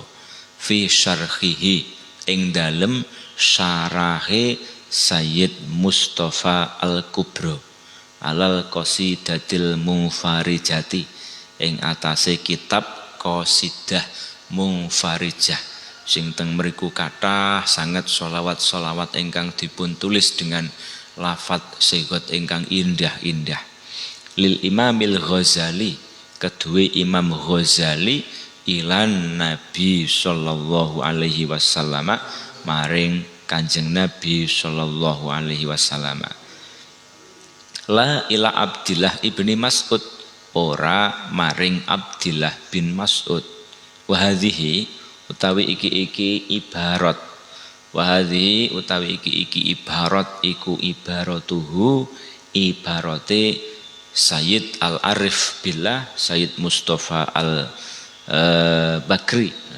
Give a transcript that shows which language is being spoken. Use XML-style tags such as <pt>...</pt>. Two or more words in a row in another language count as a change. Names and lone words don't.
<ar>في شرحه</ar> <jv>ing dalem syarahe Sayyid Mustafa Al-Kubro</jv> <ar>على القصيدة المنفرجة</ar> <jv>ing atase kitab qasidah munfarijah sing teng mriku kathah sanget sholawat-sholawat ingkang dipun tulis dengan lafaz sigot ingkang indah-indah.</jv> <ar>للإمام الغزالي, kedue Imam Ghazali إلى النبي صلى الله عليه وسلم,</ar> <jv>maring Kanjeng Nabi</jv> <ar>صلى الله عليه وسلم. لا إلى عبد الله ابن مسعود,</ar> <jv>ora maring Abdillah bin Mas'ud.</jv> <ar>وهذه</ar> <jv>utawi iki ibarat, wahadhi utawi iki ibarat iku ibaratuhu ibarate Sayyid</jv> <ar>العارف بالله</ar> <jv>Sayyid Mustafa Al-Bakri.</jv>